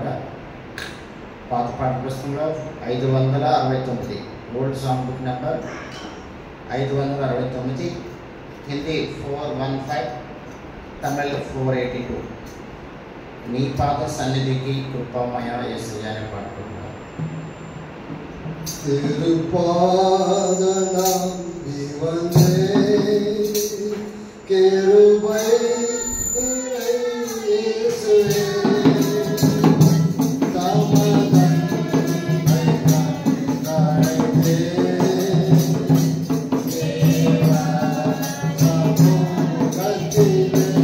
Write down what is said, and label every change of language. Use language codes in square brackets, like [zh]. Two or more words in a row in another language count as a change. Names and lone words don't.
[te] పాత పాట పుస్తకంలో 569, [en] old song book number [te] 569, హిందీ 415, తమిళ్ 482. నీ పాద సన్నిధికి కృపమయ యేసయ్య అనే పాడుకుంటున్నాను. [ta] திருப்பாதனம் இவனே கிருபை இயேசுவே தாமதம் ஐகாதே தேவா சமூகத்திலே